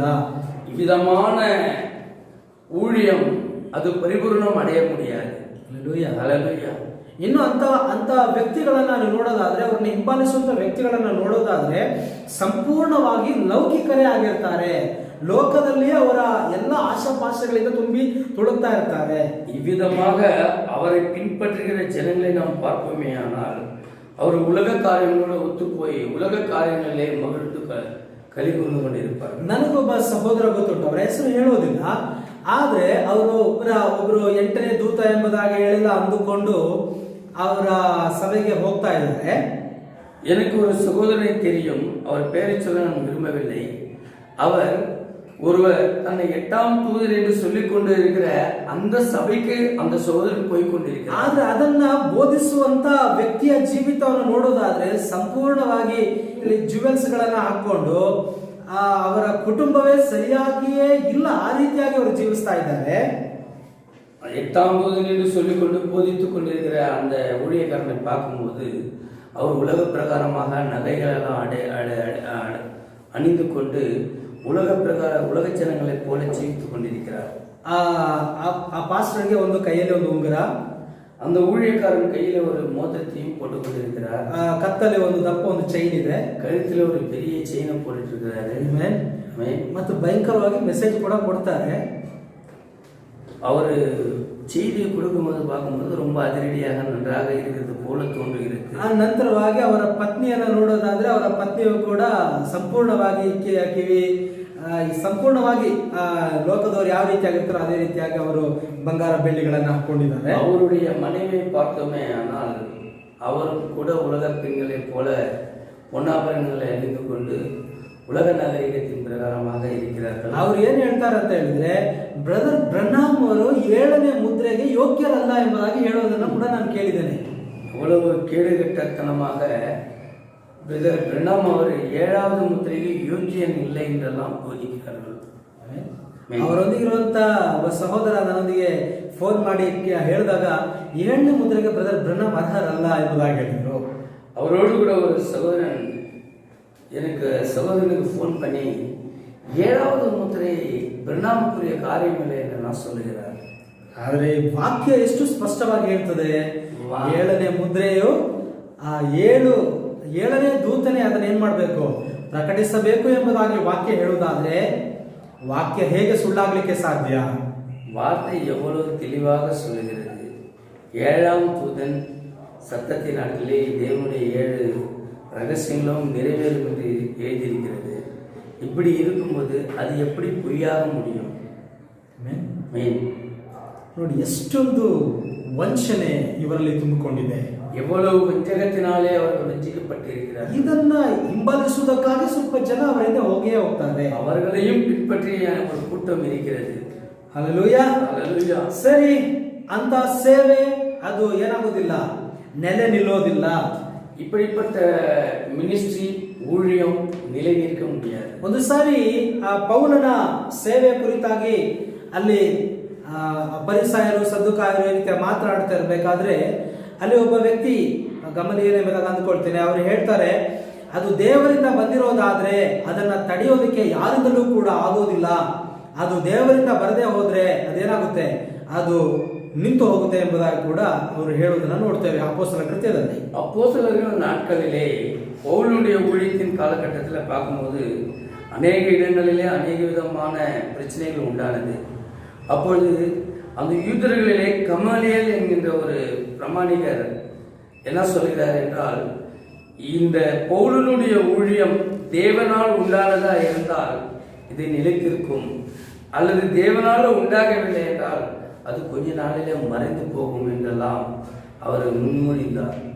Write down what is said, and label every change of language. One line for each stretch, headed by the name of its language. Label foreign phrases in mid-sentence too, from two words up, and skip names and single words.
Tamil: விதமான ஊழியம் அது பரிபூர்ணம் அடைய முடியாது. Hallelujah. ஹல்லேலூயா.
Kannada: ಇನ್ನು ಅಂತ ವ್ಯಕ್ತಿಗಳನ್ನ ನೀವು ನೋಡೋದಾದ್ರೆ, ಅವ್ರನ್ನ ಹಿಂಬಾಲಿಸುವಂತ ವ್ಯಕ್ತಿಗಳನ್ನ ನೋಡೋದಾದ್ರೆ ಸಂಪೂರ್ಣವಾಗಿ ಲೌಕಿಕರೇ ಆಗಿರ್ತಾರೆ. ಲೋಕದಲ್ಲಿ ಅವರ ಎಲ್ಲ ಆಶಾಪಾಶಗಳಿಂದ ತುಂಬಿ ತುಳುಕ್ತಾ ಇರ್ತಾರೆ.
Tamil: இவ்விதமாக அவரை பின்பற்றுகிற ஜனங்களை நாம் பார்ப்போமே ஆனால் அவர் உலக காரியங்களோடு ஒத்துப்போய் உலக காரியங்களே மகிழ்ந்து கலிகூர்ந்து கொண்டிருப்பார்.
Kannada: ನನಗೊಬ್ಬ ಸಹೋದರ ಗೊತ್ತುಂಟು, ಅವರ ಹೆಸರು ಹೇಳೋದಿಲ್ಲ. ಆದ್ರೆ ಅವರು ಒಬ್ರು 8ನೇ ದೂತ ಎಂಬುದಾಗಿ ಹೇಳಿಲ್ಲ ಅಂದುಕೊಂಡು ಅವರ ಸಭೆಗೆ ಹೋಗ್ತಾ ಇದ್ದಾರೆ.
Tamil: எனக்கு ஒரு சகோதரனை தெரியும், அவர் பெயரை சொல்ல நான் விரும்பவில்லை. அவர் ஒருவர் தன்னை 8ஆம் தூதர் என்று சொல்லிக் கொண்டு இருக்கிற அந்த சபைக்கு அந்த சகோதரன் போய் கொண்டிருக்கிறார்.
Kannada: ಆದ್ರೆ ಅದನ್ನ ಬೋಧಿಸುವಂತ ವ್ಯಕ್ತಿಯ ಜೀವಿತವನ್ನು ನೋಡೋದಾದ್ರೆ ಸಂಪೂರ್ಣವಾಗಿ ಇಲ್ಲಿ ಜುವೆಲ್ಸ್ ಗಳನ್ನ ಹಾಕೊಂಡು ಅವರ ಕುಟುಂಬವೇ ಸರಿಯಾಗಿಯೇ ಇಲ್ಲ, ಆ ರೀತಿಯಾಗಿ ಅವರು ಜೀವಿಸ್ತಾ ಇದ್ದಾರೆ.
Tamil: 8ஆம் தூதன் என்று சொல்லிக்கொண்டு போதித்துக் கொண்டிருக்கிற அந்த ஊழியக்காரனை பார்க்கும்போது அவர் உலக பிரகாரமாக நகைகளெல்லாம் அணிந்து கொண்டு உலக ஜனங்களை போல ஜீவித்துக் கொண்டிருக்கிறார்.
Kannada: ಆ ಪಾಸ್ಟರ್ಗೆ ಒಂದು ಕೈಯಲ್ಲಿ ಒಂದು ಉಂಗುರ,
Tamil: அந்த ஊழியக்காரன் கையில ஒரு மோதிரத்தையும் போட்டுக் கொண்டிருக்கிறார்.
Kannada: ಕತ್ತಲ್ಲಿ ಒಂದು ದಪ್ಪ ಒಂದು ಚೈನ್ ಇದೆ,
Tamil: கழுத்துல ஒரு பெரிய செயினை போட்டுட்டு இருக்கிறாரு.
Kannada: ಮತ್ತು ಭಯಂಕರವಾಗಿ ಮೆಸೇಜ್ ಕೂಡ ಕೊಡ್ತಾರೆ.
Tamil: அவர் செய்தியை கொடுக்கும்போது பார்க்கும்போது ரொம்ப அதிரடியாக நன்றாக இருக்கிறது போல தோன்றுகிறது.
Kannada: ನಂತರವಾಗಿ ಅವರ ಪತ್ನಿಯನ್ನು ನೋಡೋದಾದ್ರೆ ಅವರ ಪತ್ನಿಯು ಕೂಡ ಸಂಪೂರ್ಣವಾಗಿ ಸಂಪೂರ್ಣವಾಗಿ ಲೋಕದವರು ಯಾವ ರೀತಿಯಾಗಿರ್ತಾರೋ ಅದೇ ರೀತಿಯಾಗಿ ಅವರು ಬಂಗಾರ ಬೆಳ್ಳಿಗಳನ್ನು ಹಾಕೊಂಡಿದ್ದಾರೆ.
Tamil: அவருடைய மனைவியை பார்த்தோமே ஆனால் அவரும் கூட உலக பெண்களை போல பொன்னாபரணங்களை அணிந்து கொண்டு உலக நாகரிகத்தின் பிரகாரமாக இருக்கிறார்கள்.
Kannada: ಅವ್ರು ಏನ್ ಹೇಳ್ತಾರೆ ಅಂತ ಹೇಳಿದ್ರೆ, ಬ್ರದರ್ ಬ್ರಹ್ನಾಮ್ ಅವರು 7ನೇ ಮುದ್ರೆಗೆ ಯೋಗ್ಯರಲ್ಲ ಎಂಬುದಾಗಿ ಹೇಳೋದನ್ನ ಕೂಡ ನಾನು ಕೇಳಿದ್ದೇನೆ.
Tamil: அவ்வளவு கேடுகட்டத்தனமாக பிரதர் பிரணாம் அவர் 7வது முத்திரைಗೆ ಯೋಗ್ಯನ್ இல்லை என்றெல்லாம் போதிக்கிறார்கள்.
Kannada: ಅವರೊಂದಿಗಿರುವಂತ ಒಬ್ಬ ಸಹೋದರ ನನ್ನೊಂದಿಗೆ ಫೋನ್ ಮಾಡಿ ಹೇಳಿದಾಗ 7ನೇ ಮುದ್ರೆಗೆ ಬ್ರದರ್ ಬ್ರಹ್ನಾಮ್ ಅರ್ಹರಲ್ಲ ಎಂಬುದಾಗಿ ಹೇಳಿದ್ರು.
Tamil: அவரோடு கூட ஒரு சகோதரன் எனக்கு சகோதரனுக்கு ஃபோன் பண்ணி 7வது முத்திரை பிரணாமுக்குரிய காரியம் இல்லை என்று நான் சொல்லுகிறார்.
Kannada: ಆದರೆ ವಾಕ್ಯ ಎಷ್ಟು ಸ್ಪಷ್ಟವಾಗಿ ಹೇಳ್ತದೆ, 7ನೇ ಮುದ್ರೆಯು ಆ 7ನೇ ದೂತನೇ ಅದನ್ನ ಏನ್ ಮಾಡಬೇಕು, ಪ್ರಕಟಿಸಬೇಕು ಎಂಬುದಾಗಿ ವಾಕ್ಯ ಹೇಳುವುದಾದ್ರೆ ವಾಕ್ಯ ಹೇಗೆ ಸುಳ್ಳಾಗ್ಲಿಕ್ಕೆ ಸಾಧ್ಯ?
Tamil: வார்த்தை எவ்வளவு தெளிவாக சொல்லுகிறது. 7ஆம் தூதன் சத்தத்தின் நாட்களிலே தேவனுடைய 7 ரகசியங்களும் நிறைவேறும் என்று எழுதியிருக்கிறது. இப்படி இருக்கும்போது அது எப்படி பொய்யாக முடியும்?
Kannada: ನೋಡಿ, ಎಷ್ಟೊಂದು ವಂಚನೆ ಇವರಲ್ಲಿ ತುಂಬಿಕೊಂಡಿದೆ.
Tamil: எவ்வளவு வஞ்சகத்தினாலே அவர்கள் வஞ்சிக்கப்பட்டிருக்கிறார்.
Kannada: ಇದನ್ನ ಹಿಂಬಾಲಿಸುವುದಕ್ಕಾಗಿ ಸ್ವಲ್ಪ ಜನ ಅವರಿಂದ ಹೋಗ್ತಾರೆ,
Tamil: அவர்களையும் பின்பற்றிய ஒரு கூட்டம் இருக்கிறது.
Kannada: ಹಲ್ಲೆಲೂಯಾ, ಹಲ್ಲೆಲೂಯಾ. ಸರಿ, ಅಂತ ಸೇವೆ ಅದು ಏನಾಗೋದಿಲ್ಲ, ನೆಲೆ ನಿಲ್ಲೋದಿಲ್ಲ.
Tamil: இப்படிப்பட்ட மினிஸ்ட்ரி ஊழியம் நிலை நிற்க முடியாது.
Kannada: ಒಂದು ಸಾರಿ ಪೌಲನ ಸೇವೆ ಕುರಿತಾಗಿ ಅಲ್ಲಿ ಪರಿಸಾಯರು ಸದ್ದುಕಾಯರು ಈ ರೀತಿ ಮಾತನಾಡ್ತಾ ಇರಬೇಕಾದ್ರೆ ಅಲ್ಲಿ ಒಬ್ಬ ವ್ಯಕ್ತಿ ಗಮನೀಯ ಎಂಬುದಾಗಿ ಅಂದುಕೊಳ್ತೇನೆ, ಅವರು ಹೇಳ್ತಾರೆ, ಅದು ದೇವರಿಂದ ಬಂದಿರೋದಾದ್ರೆ ಅದನ್ನ ತಡೆಯೋದಕ್ಕೆ ಯಾರಿಂದಲೂ ಕೂಡ ಆಗೋದಿಲ್ಲ. ಅದು ದೇವರಿಂದ ಬರದೇ ಹೋದ್ರೆ ಅದೇನಾಗುತ್ತೆ, ಅದು ನಿಂತು ಹೋಗುತ್ತೆ ಎಂಬುದಾಗಿ ಕೂಡ ಅವರು ಹೇಳುವುದನ್ನು ನೋಡ್ತೇವೆ ಅಪೋಸ್ತಲರ ಕೃತ್ಯದಲ್ಲಿ.
Tamil: அப்போஸ்தலர்கள் நாட்களிலே பவுலுடைய ஊழியத்தின் காலகட்டத்தில் பார்க்கும்போது அநேக இடங்களிலே அநேக விதமான பிரச்சனைகள் உண்டானது. அப்பொழுது அந்த யூதர்களிலே கமலியல் என்கின்ற ஒரு பிரமாணிகர் என்ன சொல்கிறார் என்றால், இந்த பவுலுடைய ஊழியம் தேவனால் உண்டானதா இருந்தால் இது நிலைத்திருக்கும், அல்லது தேவனால் உண்டாகவில்லை என்றால் அது கொஞ்ச நாளிலே மறைந்து போகும் என்றெல்லாம் அவர் முன்மொழிந்தார்.